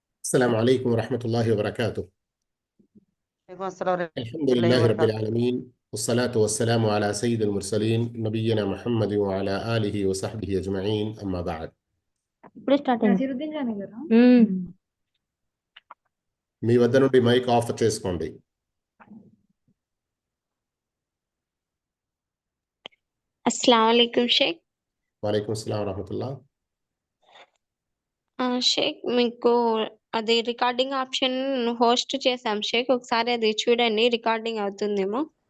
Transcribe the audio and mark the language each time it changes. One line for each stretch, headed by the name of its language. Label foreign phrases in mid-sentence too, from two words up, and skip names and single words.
Arabic: السلام عليكم ورحمة الله وبركاته. عليكم السلام الحمد ورحمة الله لله رب وبركاته. العالمين، والصلاة والسلام على سيد المرسلين نبينا محمد وعلى آله وصحبه أجمعين، أما بعد.
Telugu: ఇప్పుడే స్టార్ట్ అయింది. నసీరుద్దీన్ జానీ గారా? మీ వద్ద నుండి
English: mic off
Telugu: చేసుకోండి.
Arabic: السلام عليكم شيخ. وعليكم السلام ورحمة الله.
Telugu: షేక్ మీకు అది
English: recording option
Telugu: హోస్ట్ చేసాం షేక్, ఒకసారి అది చూడండి, రికార్డింగ్ అవుతుందేమో.